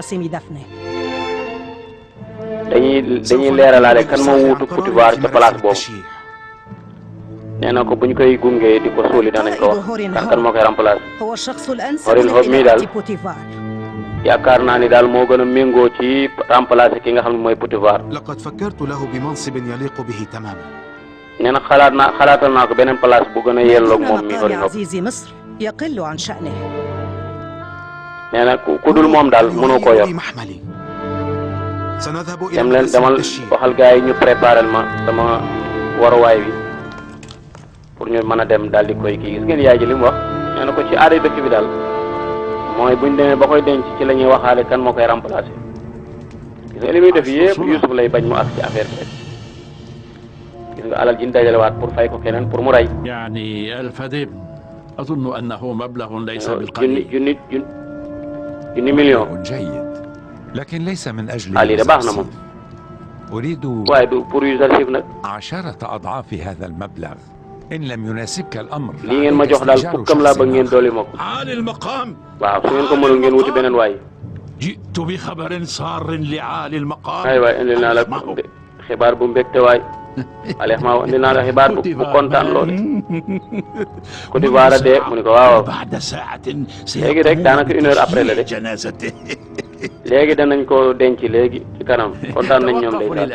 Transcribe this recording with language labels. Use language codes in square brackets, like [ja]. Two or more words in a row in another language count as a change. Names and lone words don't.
[wo] dañuy leeralaale kan moo wuutu Potifar ca place boobu nee na ko buñ koy gungee di ko suuli danañ ko wax kan moo koy remplacer Horin Hob mii daal yaakaar naa ni daal moo gën a méngoo ci remplacer ki nga xam ne mooy Potifar. [ar] لقد فكرت له بمنصب يليق به تماما [wo] nee na xalaatal naa ko beneen place bu gën a yelloog moom mi Horin Hob nee na ku dul moom daal mënoo koo yor dem leen demal waxal gars yi ñu préparel ma sama waruwaay wi pour ñu mën a dem daal di koy kii gis ngeen yaay ji li mu wax nee na ko ci aaday dëkk bi daal mooy buñ demee ba koy denc ci la ñuy waxaale kan moo koy remplacer gis nga li muy def yëpp Youssouf lay bañ mu ak ci affaire bi rek gis nga alal ji ñu dajalewaat pour fay ko keneen pour mu rey. [ar] يعني 1000 ابن أظن أنه مبلغ ليس بالقليل. [wo] junni million. [ar] جيد لكن ليس من أجل [wo] lii de baax na moom. [ar] أريد [wo] waaye du pour Yuzarsif nag. [ar] 10 أضعاف هذا المبلغ إن لم يناسبك الأمر. [wo] lii ngeen ma jox daal fukkam laa bëgg ngeen dolli ma ko. [ar] عالي المقام. [wo] waaw su ngeen ko mënul ngeen wuti beneen waay. [ar] جئت بخبر سار لعالي المقام. [wo] aywa indil naa la xibaar bu mbégte waay. Alex maa indil naa la xibaar bu kontaan lool. Potifar dee mu ne ko waaw. léegi rek daanaka 1 [fr] heure après [wo] la de. léegi danañ ko denc léegi ci kanam kontaan nañ ñoom day daal.